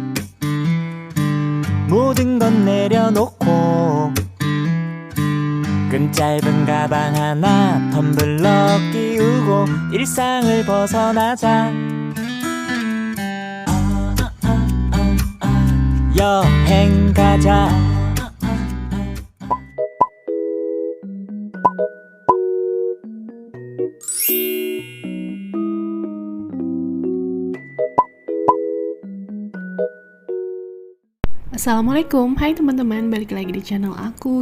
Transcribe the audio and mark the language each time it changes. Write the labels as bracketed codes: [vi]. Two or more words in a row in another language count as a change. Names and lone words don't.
[ko] 모든 건 내려놓고 끈 짧은 가방 하나 텀블러 끼우고 일상을 벗어나자. 여행 가자. [id] Assalamualaikum, hai teman-teman, balik lagi di channel aku.